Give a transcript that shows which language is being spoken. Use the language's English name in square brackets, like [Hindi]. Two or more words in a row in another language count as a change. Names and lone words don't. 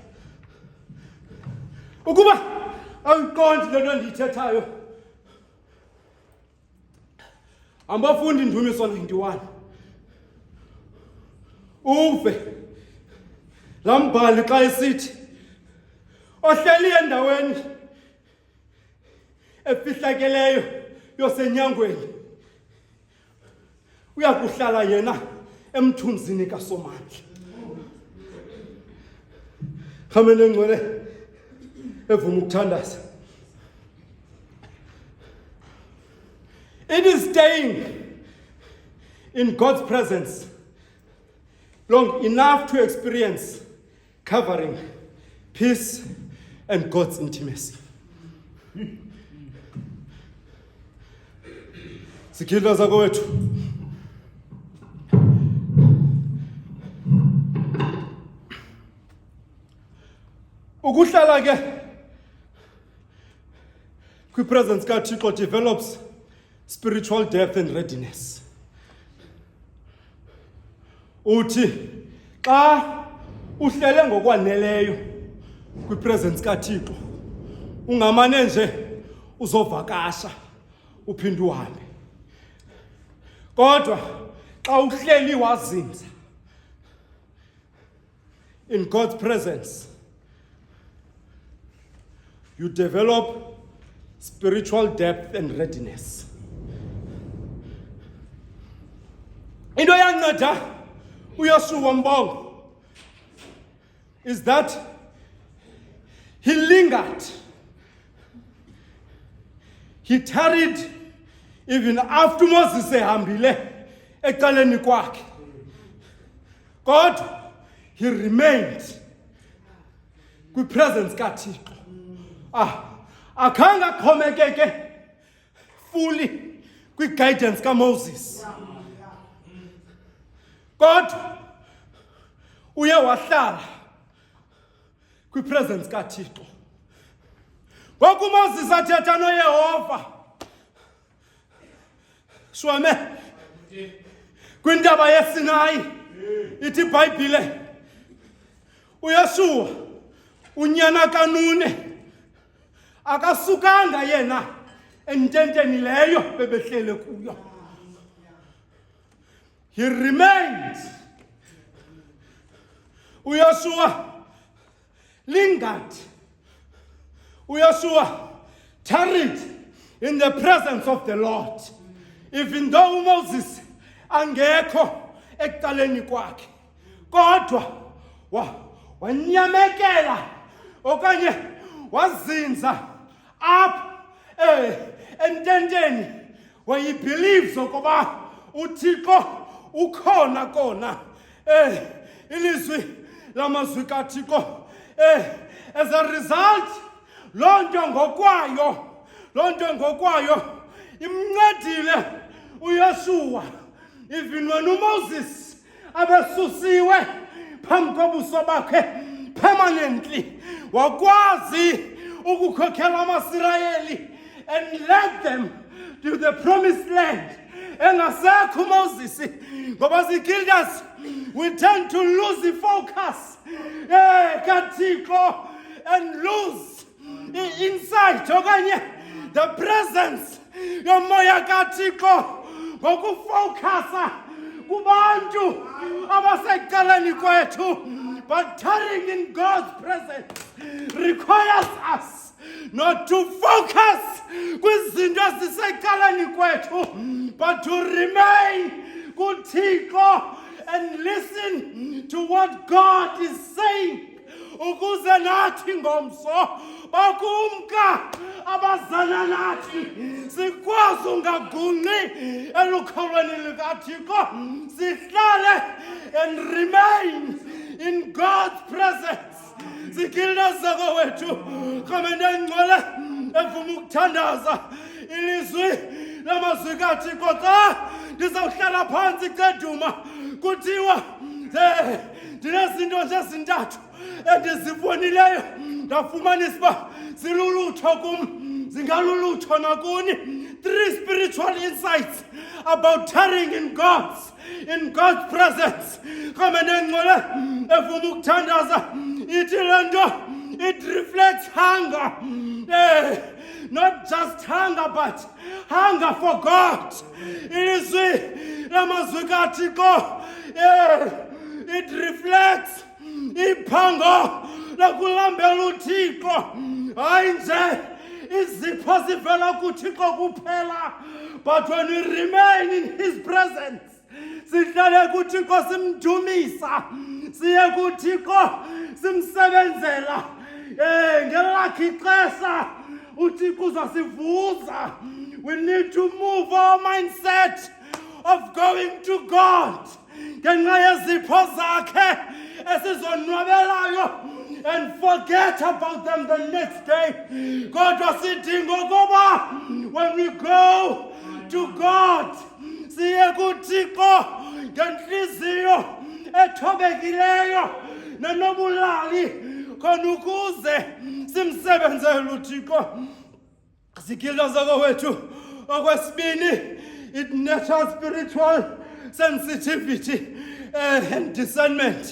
[Xhosa] Ukuba awuyiqondi le nto ndiyithethayo, ambafundi Ndumiso 91 uve laa mbhali xa esithi ohleli endaweni efihlakeleyo yosenyangweni uyakuhlala yena emthunzini kaSomandla. Khamene ngcwele evuma ukuthandaza. [English] It is staying in God's presence long enough to experience covering, peace, and God's intimacy. [Xhosa] Zikildas zakowethu, ukuhlala ke kwi-presence kaThixo [English] develops spiritual depth and readiness. [Xhosa] Uthi xa uhlele ngokwaneleyo kwi-presence kaThixo ungamane nje uzovakasha uphinde uhambe, kodwa xa uhleli wazinza [English] in God's presence, you develop spiritual depth and readiness. [Xhosa] Into yanceda uYoshua Mbongo [English] is that he lingered. He tarried even after Moses [Xhosa] ehambile ecaleni kwakhe. [English] God, he remained [Xhosa] kwi-presence kaThixo. Akanga xhomekeke fully kwi-guidance kaMoses. God uye wahlala kwi-presence kaThixo. Ngoku uMoses athetha noYehova, shwame kwintaba yeSinayi, ithi iBhayibhile uYeshuwa unyana kanune akasukanga yena ententeni leyo bebehlele kuyo. [English] He remained. uYeshuwa lingered. [Xhosa] uYeshuwa [English] tarried in the presence of the Lord, even though [Xhosa] Moses angekho ekuqaleni kwakhe, kodwa wanyamekela okanye wazinza apha ententeni [English] where he believes [Xhosa] ukuba uThixo ukhona kona. Ilizwi lamazwi kaThixo. [English] As a result, [Xhosa] loo nto ngokwayo imncedile uYeshuwa, [English] even when [Xhosa] uMoses abesusiwe phambi kobuso bakhe [English] permanently, [Xhosa] wakwazi ukukhokhela amaSirayeli [English] and led them to the promised land. [Xhosa] Engasekho uMoses, ngoba ziguildas, [English] we tend to lose the focus kaThixo and lose insight okanye the presence [Xhosa] yomoya kaThixo ngokufocusa kubantu abasecaleni kwethu. [English] But tarrying in God's presence requires us not to focus [Xhosa] kwizinto ezisecaleni kwethu, [English] but to remain kuThixo and listen to what God is saying, [Xhosa] ukuze nathi ngomso bakumka abazana nathi sikwazi ungagungqi elukholweni lukaThixo, sihlale [English] and remain in God's presence. [Xhosa] Zigilda zako wethu kamende ngcwele evuma ukuthandaza ilizwi lamazwi kaThixo. Xa ndizawuhlala phansi ceduma kuthiwa ndinezinto nje ezintathu endizifunileyo ndafumanisa uba zilulutho kum, zingalulutho nakuni. [English] 3 spiritual insights about tarrying in God's presence. [Xhosa] Kamende ngcwele evuma ukuthandaza ithi le nto, [English] it reflects hunger. Not just hunger, but hunger for God. [Xhosa] Ilizwi lamazwi kaThixo. [English] It reflects [Xhosa] iphango lakulambela uThixo, hayi nje izipho zivela kuThixo kuphela, [English] but when we remain in his presence, [Xhosa] sihlale kuThixo simdumisa, siye kuThixo simsebenzela. Ngelakhe ixesha uThixo uzasivuza. [English] We need to move our mindset of going to God [Xhosa] ngenxa yezipho zakhe esizonwabelayo [English] and forget about them the next day. [Xhosa] Kodwa sidinga ukuba [English] when we go to God, [Xhosa] siye kuThixo ngenhliziyo ethobekileyo nenobulali khona ukuze simsebenzele uThixo. Zigilda zako wethu okwesibini, [English] it nurtures spiritual sensitivity and discernment.